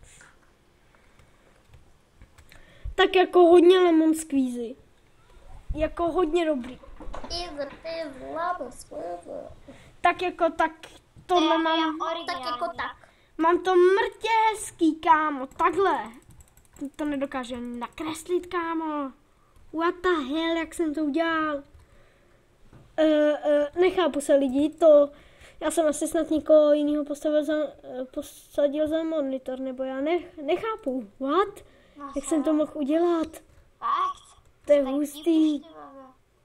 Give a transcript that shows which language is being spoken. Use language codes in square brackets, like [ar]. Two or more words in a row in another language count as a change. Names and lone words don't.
[cs] Tak jako hodně [en] lemon squeezy. [cs] Jako hodně dobrý. Tak jako tak tohle mám. Tak jako tak. Mám to mrtě hezký, kámo. Takhle. To nedokáže ani nakreslit, kámo. [en] What the hell, [cs] jak jsem to udělal? Nechápu se lidi, já jsem asi snad někoho jiného posadil za monitor, nebo já nechápu. What? Jak jsem to mohl udělat? Fakt? To je Tak hustý. divíš, ty babi.